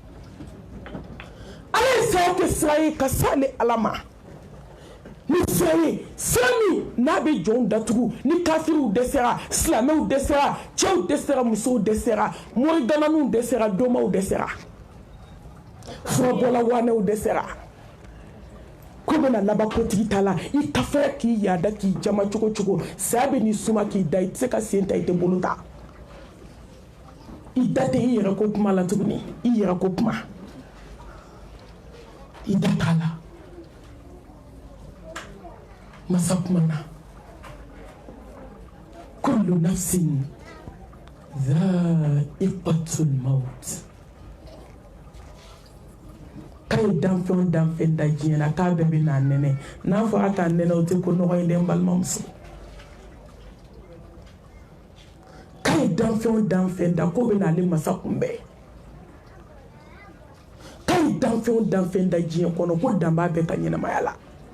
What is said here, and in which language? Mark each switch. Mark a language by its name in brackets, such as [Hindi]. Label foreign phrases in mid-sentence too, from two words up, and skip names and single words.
[Bambara] ala ye saya kɛ sira ye ka se ale ala ma ni sira ye sira min n'a bɛ jɔnw datugu ni kafiriw dɛsɛra silamɛw dɛsɛra cɛw dɛsɛra musow dɛsɛra morigananiw dɛsɛra dɔmaw dɛsɛra furabɔla wanɛw dɛsɛra ko bɛna laban kotigi ta la i kafɛrɛ k'i yaada k'i jama cogo cogo saya bɛ n'i suma k'i da i tɛ se ka sen ta i tɛ bolo ta i da tɛ i yɛrɛ ko kuma la tuguni i yɛrɛ ko kuma i da t'a la masa kumana [Arabic] كل نفس ذائقة الموت. [Bambara] Kay danfɛn da diɲɛ na k'a bɛɛ bɛ n'a nɛnɛ n'a fɔra k'a nɛnɛ o tɛ ko nɔgɔ ye dɛ n balimamuso. Kay danfɛn da ko bɛ n'ale masa kunbɛn. Kay danfɛn da diɲɛ kɔnɔ ko dan b'a bɛɛ ka ɲɛnamaya la.